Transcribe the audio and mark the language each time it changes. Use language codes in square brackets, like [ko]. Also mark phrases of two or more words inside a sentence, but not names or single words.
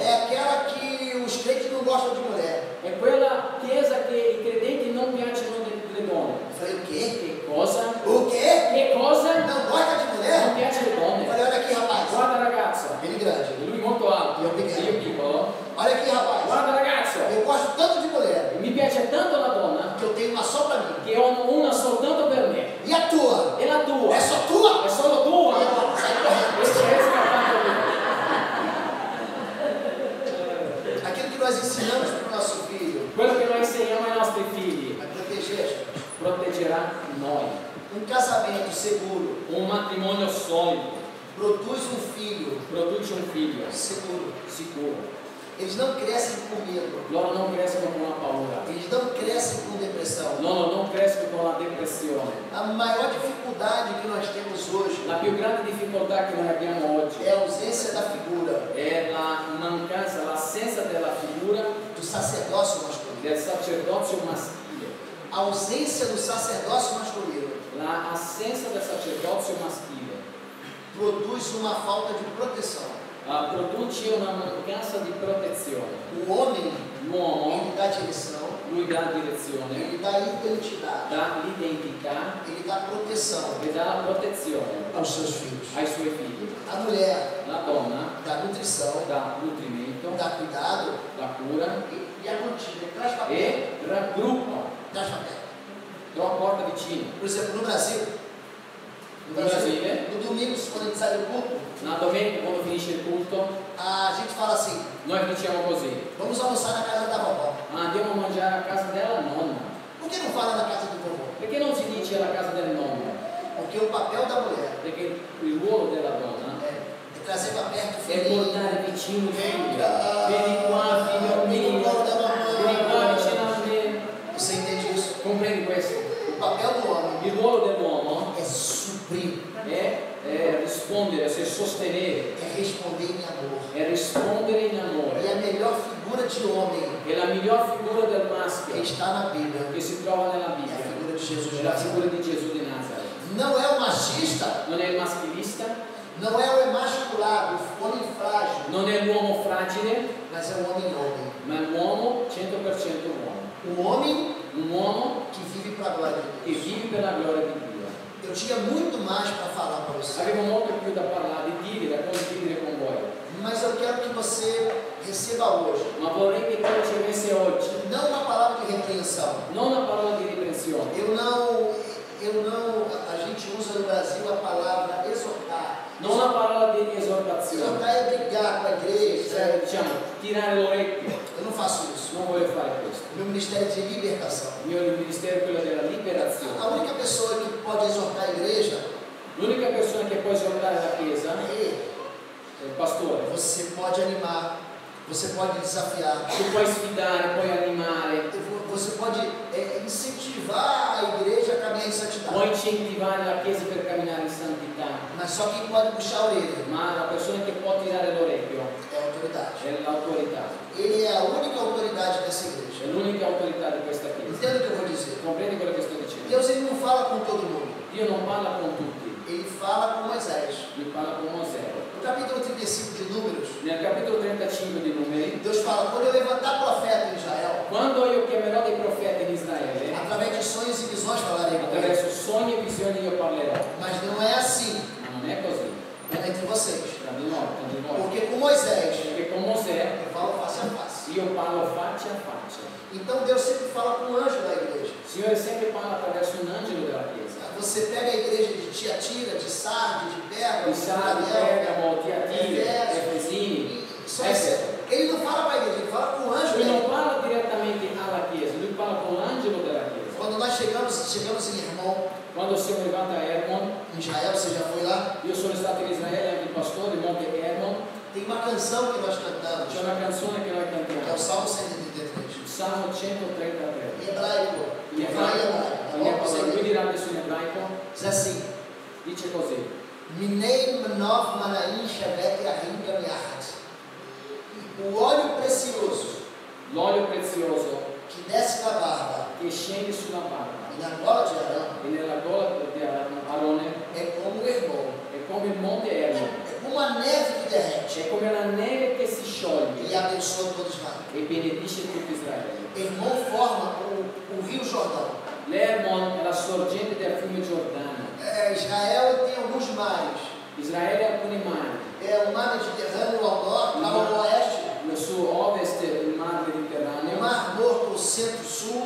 [pt] é aquela que os crentes não gostam de mulher. [it] è quella chiesa che i credenti non piacciono delle donne. [pt] Eu falei: o quê? [it] Che cosa? [pt] O quê? [it] Che cosa? [pt] Não gosta de [it] Non [pt] mulher? [it] piace le [pt] Eu [it] donne. [pt] falei: olha aqui, rapaz. [it] Guarda ragazzo, [pt] Ele grande. [it] lui molto alto, Io piccolo. io piccolo. [pt] Olha aqui, rapaz. [it] Guarda ragazzo, [pt] Eu gosto tanto de mulher [it] mi piace tanto la donna [pt] que eu tenho uma só pra mim. [it] che ho una soltanto per me. [pt] E a tua? [it] E la tua? [pt] É só tua? [it] È solo tua? [pt] Sai correndo. [it] E c'è scappato via. [pt] Aquilo que nós ensinamos para o nosso filho [it] Quello che noi insegniamo ai nostri figli [pt] vai proteger. [it] proteggerà noi. [pt] Um casamento seguro [it] Un matrimonio solido [pt] produz um filho [it] produce un figlio [pt] seguro. [it] sicuro. [pt] Eles não crescem com medo. [it] Loro non crescono con la paura. [pt] Eles não crescem com depressão. [it] Loro non crescono con la depressione. [pt] A maior dificuldade que nós temos hoje [it] La più grande difficoltà che noi abbiamo oggi [pt] é a ausência da figura [it] è la mancanza, l'assenza della figura [pt] do sacerdócio masculino. [it] del sacerdozio maschile. [pt] A ausência do sacerdócio masculino [it] La assenza del sacerdozio maschile [pt] produz uma falta de proteção. [it] produce una mancanza di protezione. [pt] O homem, [it] L'uomo, [pt] ele dá direção, [it] lui dà direzione, [pt] ele dá identidade, [it] dà l'identità [pt] ele dá proteção [it] e dà la protezione [pt] aos seus filhos. [it] ai suoi figli. [pt] A mulher [it] La donna [pt] dá nutrição, [it] dà nutrimento, [pt] dá cuidado [it] la cura [pt] e aglutina, traz papel. [it] e raggruppa, [pt] Traz papel. [it] porta vicino. [pt] Por exemplo, no Brasil, [it] No Brasile, [pt] no domingo, quando a gente sai do culto, [it] una domenica quando finisce il culto, [pt] a gente fala assim: [it] Noi diciamo così, [pt] vamos almoçar na casa da vovó. [it] andiamo a mangiare a casa della nonna. [pt] Por que não fala na casa do vovô? [it] Perché non si dice alla casa del nonno? [pt] Porque o papel da mulher [it] Perché il ruolo della donna [pt] é trazer para perto o [it] è [pt] filho. [it] portare vicino il figlio. Venga. Vieni qua, figlio mio. Vieni qua vicino a me. [pt] Você entende isso? [it] Comprendi questo? [pt] O papel do homem [it] Il ruolo dell'uomo [pt] é suprir, [it] è rispondere, è sostenere, [pt] é responder em amor. [it] è rispondere in [pt] E [it] amore. [pt] a melhor figura de homem [it] E la miglior figura del [pt] que [it] maschio [pt] está na Bíblia [it] che si trova nella [pt] é a [it] Bibbia [pt] figura de Jesus de [it] è la figura [pt] Nazaré. [it] di Gesù di Nazareth. [pt] Não é o machista, [it] Non è il maschilista, [pt] não é o emasculado, o homem frágil, [it] non è l'uomo fragile, [pt] mas é o homem homem. [it] ma è l'uomo 100% uomo. [pt] O homem [it] Un uomo [pt] que vive para a glória de [it] che [pt] Deus. [it] vive per la gloria di Dio. [pt] Eu tinha muito mais para falar para você, [it] Avevo molto più da parlare, di dire, da condividere con voi, [pt] mas eu quero que você receba hoje, [it] ma vorrei che tu ricevesse oggi [pt] não uma palavra de repreensão. [it] non una parola di riprensione. [pt] A gente usa no Brasil a palavra exortar. [it] Non una parola di esortazione, [pt] Exortar é brigar com a igreja. [it] diciamo, tirare l'orecchio. [pt] Eu não faço isso. [it] Non voglio fare questo. [pt] O meu ministério é de libertação. [it] Il mio ministero è quello della liberazione. [pt] A única pessoa que pode exortar a igreja [it] L'unica persona che può esortare la Chiesa [pt] é ele. [it] è il pastore. [pt] Você pode animar, você pode desafiar, [it] Tu puoi sfidare, puoi animare, [pt] você pode incentivar a igreja a caminhar em santidade. [it] puoi incentivare la Chiesa per camminare in santità, [pt] Mas só quem pode puxar a orelha [it] ma la persona che può tirare l'orecchio [pt] é a autoridade. [it] è l'autorità, [pt] Ele é a única autoridade dessa igreja. [it] è l'unica autorità di questa Chiesa. [pt] Entenda o que eu vou dizer. [it] Comprendi quello che sto dicendo? [pt] Deus ele não fala com todo mundo. [it] Dio non parla con tutti, [pt] Ele fala com Moisés. [it] lui parla con Mosè. [pt] No capítulo 35 de Números, [it] Nel capitolo 35 di Numeri, [pt] Deus fala: quando eu levantar profeta em Israel, [it] quando io chiamerò dei profeti in Israele, [pt] através de sonhos e visões falarei com eles. [it] attraverso sogni e visioni io parlerò. [pt] Mas não é assim, [it] Ma non è così, [pt] é entre vocês. [it] tra di noi. [pt] Porque com Moisés, [it] Perché con Mosè [pt] eu falo face a face. [it] io parlo faccia a faccia. [pt] Então Deus sempre fala com o anjo da igreja. [it] Il Signore sempre parla attraverso un angelo della Chiesa. [pt] Você pega a igreja de Tiatira, de Sardes, de Pérgamo, [it] Di Sardi, Bergamo, Tiatira, Efesini, Efeso. [pt] Ele não fala para a igreja, ele fala com o anjo [it] Lui [pt] da [it] non [pt] igreja. [it] parla direttamente alla Chiesa, lui parla con l'angelo della Chiesa. [pt] Quando nós chegamos em Hermon, [it] Quando siamo arrivati a Hermon, [pt] em Israel, você já foi lá? [it] io sono stato in Israele, anche il pastore, il monte Hermon, [pt] Tem uma canção que nós cantamos, [it] c'è una canzone che noi [pt] que é o [it] cantiamo, [pt] Salmo 133. [it] Salmo 133. [pt] Em hebraico, [it] In ebraico, lui dirà adesso in ebraico, [pt] diz assim: [it] dice così: [he] Minei Manov Manaim Shevet Yahim Gamiahat. [pt] O óleo precioso [it] l'olio prezioso [pt] que desce da barba [it] che scende sulla barba [pt] e na gola de Arão [it] e nella gola di Arone [pt] é como o Hermon, [it] è come il monte Hermon, [pt] é como a neve que derrete [it] è come la neve che si [pt] e [it] scioglie [pt] abençoa todo Israel. [it] e benedice tutto Israele. [pt] Hermon forma o rio Jordão. [it] L'Hermon è la sorgente del fiume Giordano. [pt] Israel tem alguns mares. [it] Israele ha alcuni mari, [pt] É o mar Mediterrâneo ao norte, ao oeste, [it] su ovest il mar [pt] o [it] Mediterraneo, [pt] mar Morto ao centro-sul